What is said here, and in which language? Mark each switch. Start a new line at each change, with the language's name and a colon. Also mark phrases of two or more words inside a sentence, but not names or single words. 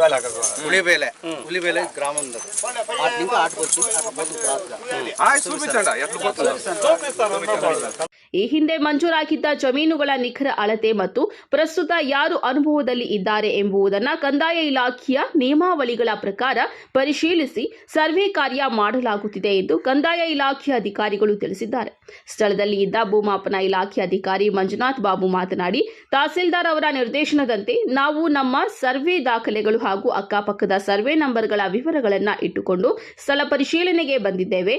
Telugu: ఉలివేలే గ్రామం ఉంది అటు ఇంకా ఆటుకొచ్చి అటు పోతుంది క్రాస్ గా ఆయి చూపించండి ఎట్లా పోతుంది.
Kannada: ಈ ಹಿಂದೆ ಮಂಜೂರಾಗಿದ್ದ ಜಮೀನುಗಳ ನಿಖರ ಅಳತೆ ಮತ್ತು ಪ್ರಸ್ತುತ ಯಾರು ಅನುಭವದಲ್ಲಿ ಇದ್ದಾರೆ ಎಂಬುದನ್ನು ಕಂದಾಯ ಇಲಾಖೆಯ ನಿಯಮಾವಳಿಗಳ ಪ್ರಕಾರ ಪರಿಶೀಲಿಸಿ ಸರ್ವೆ ಕಾರ್ಯ ಮಾಡಲಾಗುತ್ತಿದೆ ಎಂದು ಕಂದಾಯ ಇಲಾಖೆಯ ಅಧಿಕಾರಿಗಳು ತಿಳಿಸಿದ್ದಾರೆ. ಸ್ಥಳದಲ್ಲಿ ಇದ್ದ ಭೂಮಾಪನ ಇಲಾಖೆ ಅಧಿಕಾರಿ ಮಂಜುನಾಥ್ ಬಾಬು ಮಾತನಾಡಿ, ತಹಸೀಲ್ದಾರ್ ಅವರ ನಿರ್ದೇಶನದಂತೆ ನಾವು ನಮ್ಮ ಸರ್ವೆ ದಾಖಲೆಗಳು ಹಾಗೂ ಅಕ್ಕಪಕ್ಕದ ಸರ್ವೆ ನಂಬರ್ಗಳ ವಿವರಗಳನ್ನು ಇಟ್ಟುಕೊಂಡು ಸ್ಥಳ ಪರಿಶೀಲನೆಗೆ ಬಂದಿದ್ದೇವೆ.